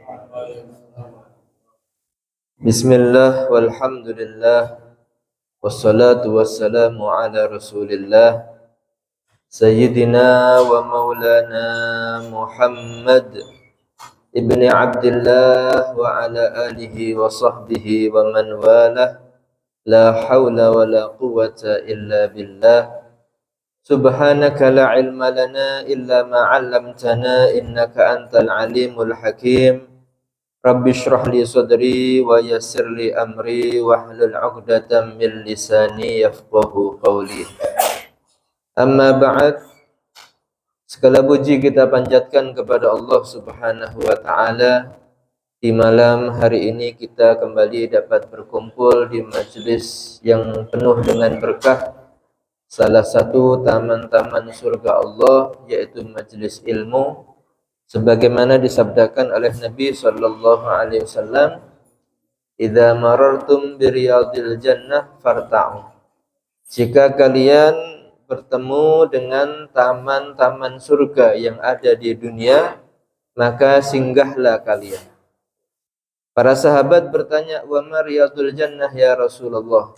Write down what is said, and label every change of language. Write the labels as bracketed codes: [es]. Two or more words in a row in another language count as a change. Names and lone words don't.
[ar] بسم الله والحمد لله والصلاة والسلام على رسول الله سيدنا ومولانا محمد بن عبد الله وعلى آله وصحبه ومن والاه. لا حول ولا قوة إلا بالله. سبحانك لا علم لنا إلا ما علمتنا إنك أنت العليم الحكيم. رب اشرح لي صدري ويسر لي أمري واحلل عقدة من لساني يفقهوا قولي. أما بعد. [id] Segala puji kita panjatkan kepada Allah [ar] سبحانه وتعالى. [id] Di malam hari ini kita kembali dapat berkumpul di majelis yang penuh dengan berkah, salah satu taman-taman surga Allah, yaitu majelis ilmu, sebagaimana disabdakan oleh Nabi [ar] صلى الله عليه وسلم, "إذا مررتم برياض الجنة فارتعوا." [id] Jika kalian bertemu dengan taman-taman surga yang ada di dunia, maka singgahlah kalian. Para sahabat bertanya, [ar] "وما رياض الجنة يا رسول الله?"